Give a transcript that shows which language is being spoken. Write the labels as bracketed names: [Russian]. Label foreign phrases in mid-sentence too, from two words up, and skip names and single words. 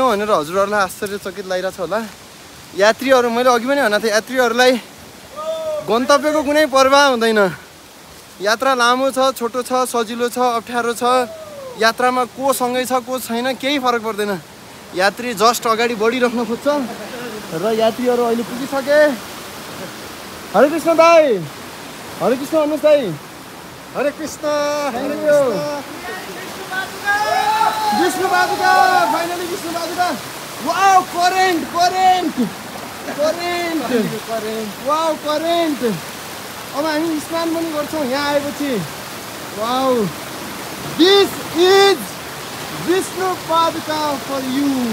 [Nepali] भनेर हजुरहरूलाई आश्चर्यचकित लागिरहेको छ होला यात्रीहरू मैले अघि पनि भनेको थिएँ यात्रीहरूलाई गन्तव्यको कुनै पर्वाह हुँदैन यात्रा लामो छ छोटो छ सजिलो छ अप्ठ्यारो छ यात्रामा को सँगै छ को छैन केही फरक पर्दैन यात्री जस्ट अगाडि बढिराख्न खोज्छ र यात्रीहरू अहिले पुगिसके हरे कृष्ण दाई हरे कृष्ण भन्नुहोस् दाई हरे कृष्ण [English] Vishnupaduka finally Vishnupaduka wow current wow current [Nepali] अब हामी स्नान पनि गर्छौँ यहाँ आएपछि [English] wow this is Vishnupaduka for you